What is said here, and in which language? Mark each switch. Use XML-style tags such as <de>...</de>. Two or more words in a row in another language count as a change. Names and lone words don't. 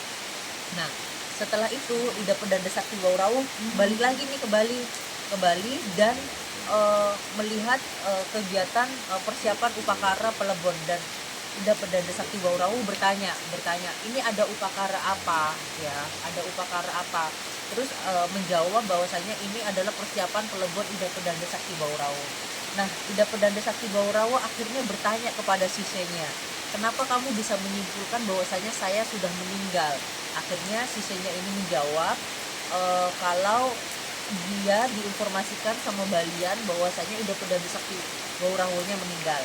<id>Nah, setelah itu Ida Pedanda Sakti Baurawo balik lagi nih ke Bali dan melihat kegiatan persiapan upakara pelebon, dan Ida Pedanda Sakti Baurawo bertanya, ini ada upakara apa ya, terus menjawab bahwasanya ini adalah persiapan pelebon Ida Pedanda Sakti Baurawo. Nah, Ida Pedanda Sakti Baurawo akhirnya bertanya kepada sisenya, kenapa kamu bisa menyimpulkan bahwasanya saya sudah meninggal? Akhirnya sisenya ini menjawab kalau dia diinformasikan sama Balian bahwasanya Ida Pedanda Sakti Baurawo-nya meninggal.</id>